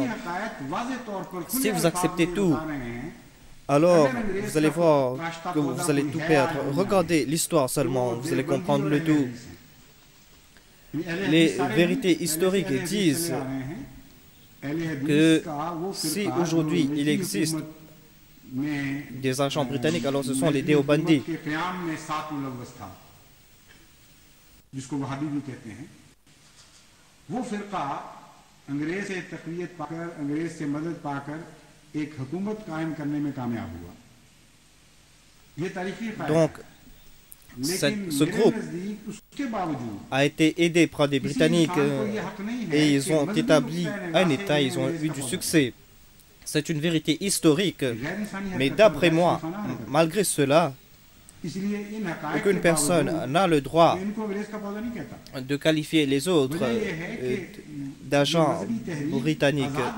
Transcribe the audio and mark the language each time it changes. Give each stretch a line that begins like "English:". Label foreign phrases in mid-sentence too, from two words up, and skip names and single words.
French: Si vous acceptez tout, alors vous allez voir que vous allez tout perdre. Regardez l'histoire seulement, vous allez comprendre le tout. Les vérités historiques disent que si aujourd'hui il existe des agents britanniques, alors ce sont les Deobandis.
Urdu: جس کو وہابی بھی کہتے ہیں، وہ فرقہ انگریز سے تقویت پا کر، انگریز سے مدد پا کر ایک حکومت قائم کرنے میں کامیاب ہوا. یہ تاریخی فائدہ.
French: Donc, ce groupe a été aidé par des Britanniques et ils ont établi un État, ils ont eu du succès. C'est une vérité historique, mais d'après moi, malgré cela, aucune personne n'a le droit de qualifier les autres d'agents britanniques.